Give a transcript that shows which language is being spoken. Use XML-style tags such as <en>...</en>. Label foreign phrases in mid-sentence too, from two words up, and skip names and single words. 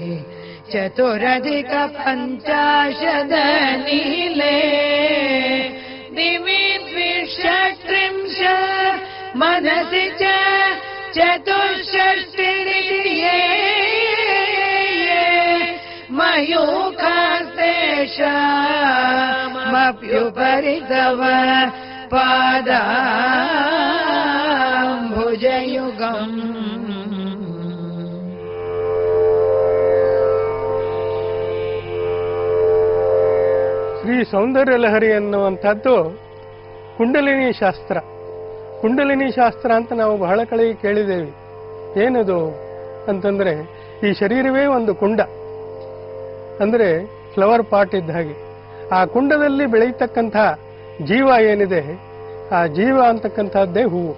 <sa>चतुरधिकपञ्चाशद नीले दिवि 230 मनसि च 64 मयूखास्तेषामप्युपरि तव पादाम्बुजयुगम्</sa> <kn>ಶ್ರೀ ಸೌಂದರ್ಯ ಲಹರಿ ಎನ್ನುವಂಥದ್ದು ಕುಂಡಲಿನಿ ಶಾಸ್ತ್ರ. ಕುಂಡಲಿನಿ ಶಾಸ್ತ್ರ ಅಂತ ನಾವು ಬಹಳ ಕಡೆ ಕೇಳಿದ್ದೇವೆ. ಏನದು ಅಂತಂದ್ರೆ ಈ ಶರೀರವೇ ಒಂದು ಕುಂಡ, ಅಂದ್ರೆ</kn> <en>flower pot</en> <kn>ಇದ್ದ ಹಾಗೆ. ಆ ಕುಂಡದಲ್ಲಿ ಬೆಳೆಯತಕ್ಕಂಥ ಜೀವ ಏನಿದೆ, ಆ ಜೀವ ಅಂತಕ್ಕಂಥದ್ದೇ ಹೂವು.</kn>